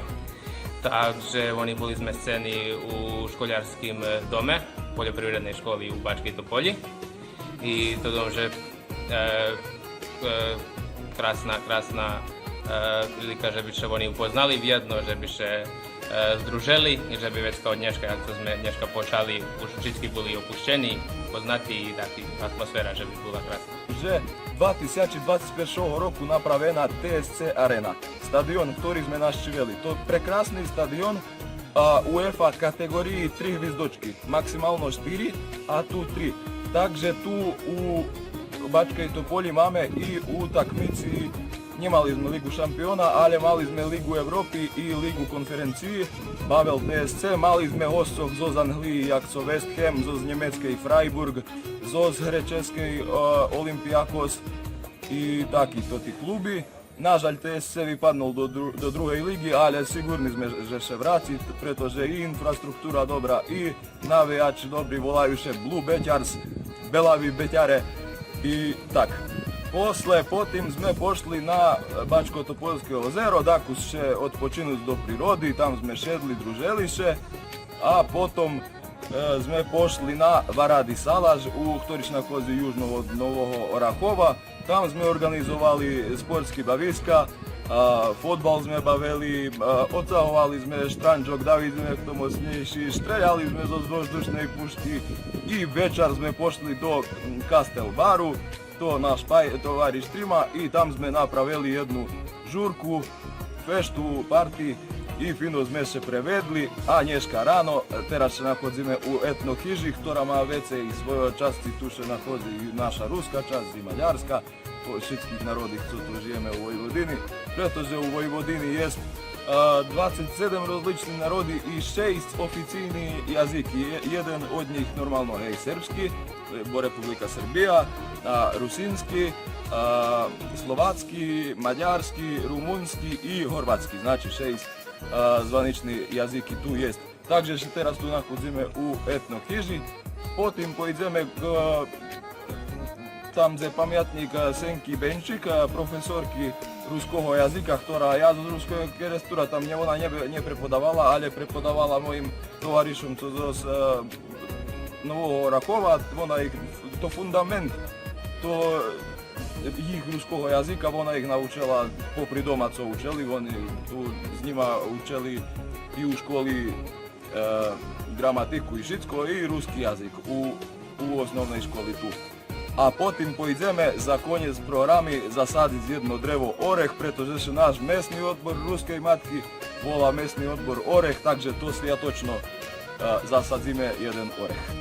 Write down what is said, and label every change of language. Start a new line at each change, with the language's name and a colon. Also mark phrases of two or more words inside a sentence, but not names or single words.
Rusyn: Takže oni boli zmesteni u školjarskim dome, poljoprivrednej školi u Bačkej Topolji. I to dom, že krásna prilika, že by se oni upoznali vjedno, že bi se združili i že bi već kao dneška, jak to sme dneška počali, už vždycky boli opušteni, poznati i taký atmosfera, že by bola krásna. Že 2021 roku napravena TSC Arena, stadion, ktorý sme naštiveli. To je prekrasný stadion UEFA kategoriji 3 hvizdočky, maksimalno 4, a tu 3. Takže tu u Bačkej Topolji máme i utakmici. Nemali sme Ligu šampiona, ale mali sme Ligu Evropy i Ligu konferenciji, Bavel TSC, mali sme hostov zo z Anglii, jak so West Ham, zo z Nemeckej Freiburg, zo z hre Českej Olympiakos i takýto tí kluby. Nažalj TSC vypadnul do druhej ligy, ale sigurni sme, že še vráti, pretože i infrastruktúra dobrá, i navijači dobri, volajú še Blue Beťars, Belavi, Beťare i tak. Potim sme pošli na Bačko-Topolské ozero, daku še odpočinúť do prírody, tam sme šedli, druželi še, a potom sme pošli na Varadi Salaž, ktorý nachodzi južno od Nového Orachova. Tam sme organizovali sportský baviska, fotbal sme bavili, odsahovali sme štrančok, davili sme k tomu snejší, streljali sme zo vzdušnej pušky i večer sme pošli do Kastel Baru, to náš tovariš Trima, i tam sme napravili jednu žurku, feštu, party i fino sme se prevedli, a dneška ráno, teraz sa nachodzíme u etnohiži, ktorá má vece i svojoj časti, tu sa nachodzi i naša ruska časť, i maďarska, po všetkých národích, čo tu žijeme u Vojvodini, pretože u Vojvodini je 27 rozličných národí i 6 oficijní jazyky. Jeden od njih normalno je srpski, bo Republika Srbija, rusinski, slovatski, mađarski, rumunski i horvatski, znači 6 zvanični jazyki tu jest. Takže se teraz tu nachodzimy u etnohiži, potim pojdeme tam gdje pamjatnik Senki Benčik, profesorki ruského jazyka, ktorá ja z ruského kerestura tam ona neprepodávala, ale prepodávala mojim tovarišom z Nového Orachova, ona ich, to fundament, to ich ruského jazyka, ona ich naučila popri doma, co učili, oni tu s nima učili i u školi gramatiku i všetko, i ruski jazyk u osnovnej školi tu. A potim pojdeme za konec programi zasadiť jedno drevo oreh, pretože se náš mesný odbor ruskej matky volá mesný odbor oreh, takže to sviatočno zasadzíme jeden oreh.